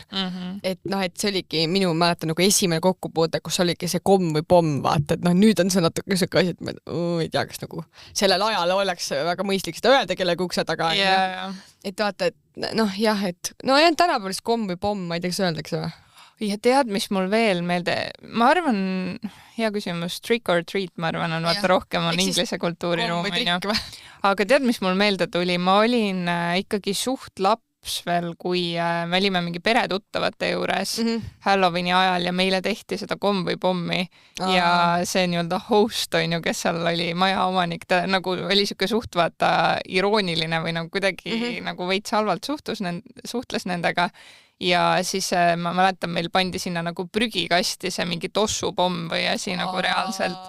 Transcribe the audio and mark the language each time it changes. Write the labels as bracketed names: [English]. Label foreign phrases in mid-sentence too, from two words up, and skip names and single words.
[Estonian] Et et see oligi minu mäletan nagu esimene kokkupuude, kus oligi see komm või pomm, vaata, et nüüd on see natuke siuke asi, et ma ei tea, kas nagu sellel ajal oleks väga mõistlik seda öelda kellegi ukse taga. Et vaata, et et tänapäeval komm või pomm, ma ei tea, kas öeldakse või? Ja tead, mis mul veel meelde, ma arvan, hea küsimus, [English] trick or treat, [Estonian] ma arvan, on vaata rohkem on inglise kultuuriruum. Aga tead, mis mul meelde tuli, ma olin ikkagi suht laps veel, kui me olime mingi peretuttavate juures Halloweeni ajal ja meile tehti seda komm või pommi ja see nii-öelda host on ju, kes seal oli maja omanik, ta nagu oli siuke suht vaata irooniline või nagu kuidagi nagu veits halvalt suhtles nendega ja siis ma mäletan, meil pandi sinna nagu prügikasti see mingi tossupomm või asi nagu reaalselt.